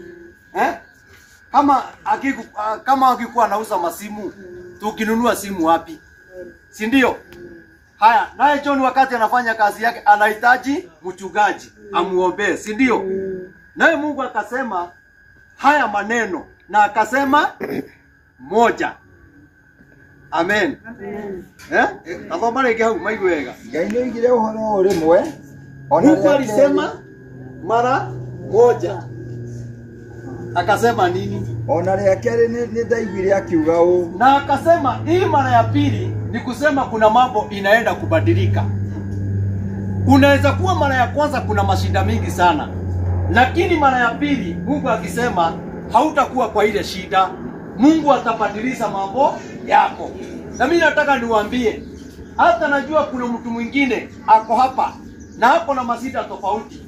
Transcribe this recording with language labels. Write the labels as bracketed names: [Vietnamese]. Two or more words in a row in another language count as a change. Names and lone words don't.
[Swahili] Kama akikuwa anauza masimu, tukinunua simu wapi? Si ndio? Haya, naye John wakati anafanya kazi yake anahitaji mchungaji amuombee, si ndio? Naye Mungu akasema haya maneno na akasema moja. Amen. Amen. [Kikuyu] Athomare hau maigwega. Ngai nĩ oigire ũhoro rĩmwe. [Swahili] Mungu alisema mara moja. Akasema nini? [Kikuyu] Ona rĩa kerĩ nĩ ndaiguire akiuga ũũ. [Swahili] Na akasema hii mara ya pili ni kusema kuna mambo inaenda kubadilika. Unaweza kuwa mara ya kwanza kuna mashida mingi sana, lakini mara ya pili Mungu akisema hautakuwa kwa ile shida. Mungu atabadilisha mambo yako. Na mimi nataka niwaambie, hata najua kuna mtu mwingine ako hapa na hapo na mashida tofauti.